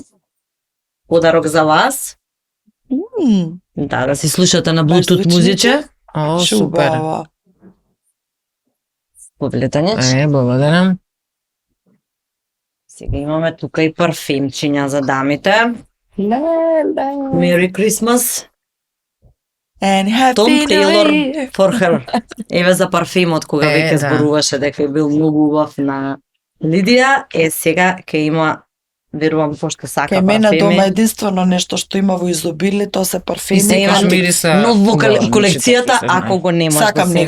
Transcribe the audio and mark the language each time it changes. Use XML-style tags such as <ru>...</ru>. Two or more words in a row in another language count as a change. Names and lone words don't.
<mk>Подарок за вас. Да, да си слушате на Bluetooth звучниче? музиче. О, супер. Шубава. Повлетање. Благодарам. Сега имаме тука и парфимчиња за дамите.</mk> <en>Merry Christmas. And happy Tom New Taylor Year. for her.</en> <mk>Еве за парфимот кога веќе да. зборуваше дека е бил многу убав на Лидија, сега ќе има, верувам, пошто сака Кај мене парфеми. дома единствено нешто што има во изобилие, тоа се парфеми. И секогаш Имам мириса. Но во убаво, колекцијата, значи, ако го немаш до Сакам нега</mk>